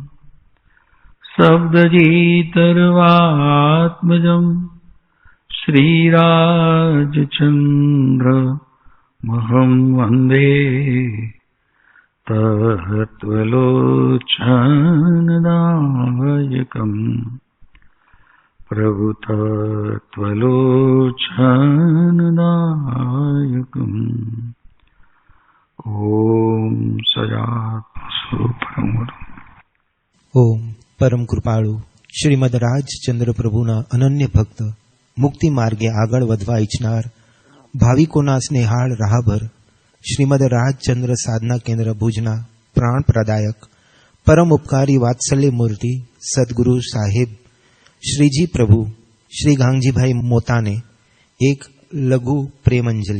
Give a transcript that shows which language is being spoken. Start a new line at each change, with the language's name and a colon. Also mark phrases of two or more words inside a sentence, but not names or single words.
Sanskrit: शब्दजीतर्वात्मजम् श्रीराजचन्द्रमहं वन्दे तत्त्वलोचनदायकम् प्रभुतत्त्वलोचनदायकम् ओम सजातु परमगुरु।
Gujarati: ઓમ પરમ કૃપાળુ શ્રીમદ રાજચંદ્ર પ્રભુના અનન્ય ભક્ત, મુક્તિ માર્ગે આગળ વધવા ઈચ્છનાર ભાવિકોના સ્નેહાળ રાહભર શ્રીમદ રાજચંદ્ર સાધના કેન્દ્ર ભુજના પ્રાણ પ્રદાયક પરમ ઉપકારી વાત્સલ્ય મૂર્તિ સદગુરુ સાહેબ શ્રીજી પ્રભુ શ્રી ગાંગજીભાઈ મોતાને એક લઘુ પ્રેમાંજલિ.